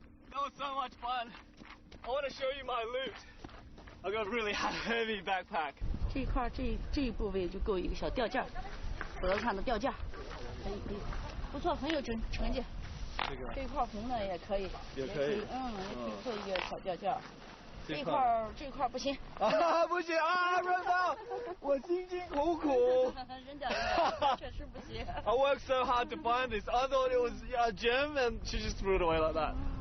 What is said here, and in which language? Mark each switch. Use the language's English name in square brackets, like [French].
[English] That was so much fun. I want to show you my loot. I got a really heavy backpack. [Chinese] 这一部位就够一个小吊架，脖子上的吊架，可以，不错，很有成绩。这块红的也可以，也可以做一个小吊架。这块不行。不行啊，润宝，我辛辛苦苦。扔掉，确实不行。 [English] I worked so hard to find this. I thought it was a gem, and she just threw it away like that.